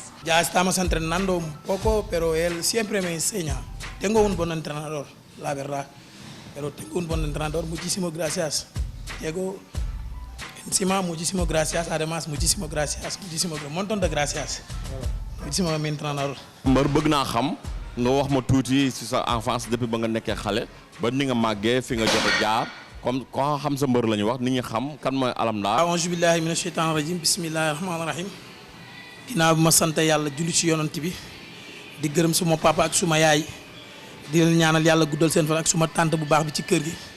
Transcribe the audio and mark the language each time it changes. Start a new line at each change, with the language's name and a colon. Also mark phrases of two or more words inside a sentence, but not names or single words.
Spanish: Ya estamos entrenando un poco, pero él siempre me enseña. Tengo un buen entrenador, la verdad. Pero tengo un buen entrenador. Muchísimas gracias, Diego. Encima, muchísimas gracias. Además, muchísimas gracias. Un montón de gracias. Muchísimo a mi entrenador.
Wolof: Mbër bëgg naa xam nga wax ma tuuti ci sa enfance depuis ba nga nekkee xale ba ni nga màggee fi nga jot a jaar comme ko xam sa mbër la ñu wax nit ñi xam kan mooy Alamda.
Arabic: أعوذ بالله من الشيطان الرجيم بسم الله الرحمن الرحيم.
Wolof: Ginnaaw bi ma sant yàlla julli ci yonent bi di gërëm suma papa ak suma yaay di leen ñaanal yàlla guddal seen fan ak suma tante bu baax bi ci kër gi